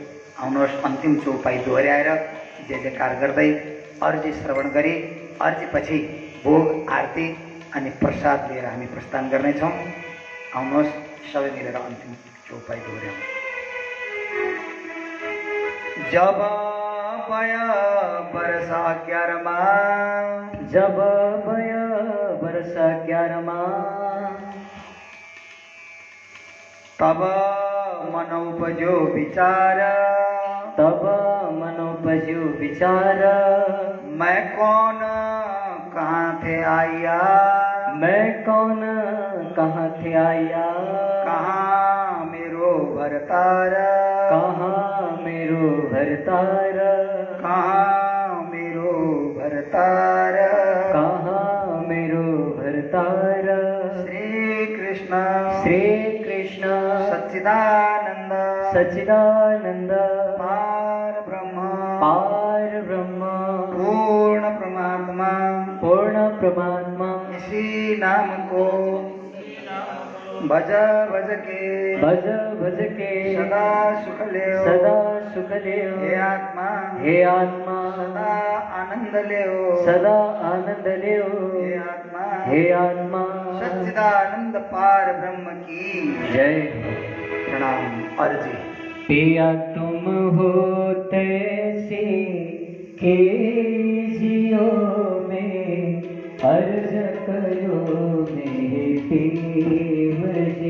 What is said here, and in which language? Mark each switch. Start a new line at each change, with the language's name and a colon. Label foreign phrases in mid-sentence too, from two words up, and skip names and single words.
Nepali: आउनुहोस् अन्तिम चौपाई दोहोऱ्याएर जय जयकार गर्दै अर्जी श्रवण गरी अर्जीपछि भोग आरती अनि प्रसाद लिएर हामी प्रस्थान गर्नेछौँ। आउनुहोस् सबै मिलेर अन्तिम चौपाई दोहोऱ्याउँ।
Hindi: जब बया वर्षा 11मा, जब बया वर्षा 11मा, तब मन उपजो विचार, तब मन उपजो विचार, मैं कौन कहाँ थे आया, मैं कौन कहाँ थे आया, कहाँ मेरो भरतार, कहाँ मेरो भरतार, कहाँ मेरो भरतार, कहाँ मेरो भरतार। श्री कृष्ण सच्चिदानंद, सच्चिदानंद, पार ब्रह्म, पार ब्रह्म, पूर्ण परमात्मा, पूर्ण परमात्मा, इसी नाम को भज भज के भज भज के सदा सुख लेओ सदा सुख लेओ हे आत्मा हे आत्मा सदा आनंद लेओ सदा आनंद लेओ हे आत्मा हे आत्मा सच्चिदानंद पार ब्रह्म की जय। प्रणाम। अर्जी पिया तुम हो तैसे के जियो में अर्ज करो मेरे पीव जी।